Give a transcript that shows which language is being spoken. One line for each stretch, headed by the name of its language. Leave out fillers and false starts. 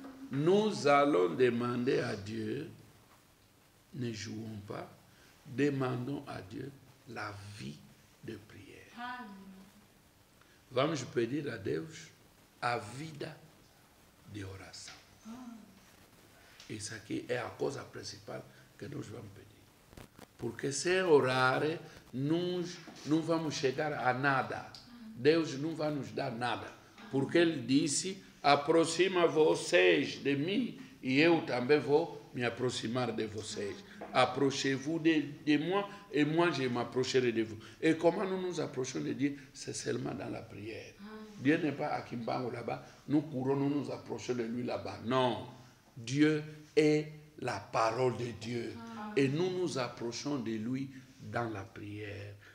French: Demander à Dieu, ne jouons pas, demandons à Dieu la vie de prière.
Portuguese: Vamos pedir a Deus a vida de oração. E isso aqui é a coisa principal que nós vamos pedir. Porque sem orar, nós não vamos chegar a nada. Deus não vai nos dar nada. Porque Ele disse, aproxima vocês de mim e eu também vou me aproximar de vocês.
French: Approchez-vous de moi et moi je m'approcherai de vous. Et comment nous nous approchons de Dieu? C'est seulement dans la prière. Dieu n'est pas à Kimbango là-bas. Nous courons, nous nous approchons de lui là-bas. Non. Dieu est la parole de Dieu. Et nous nous approchons de lui dans la prière.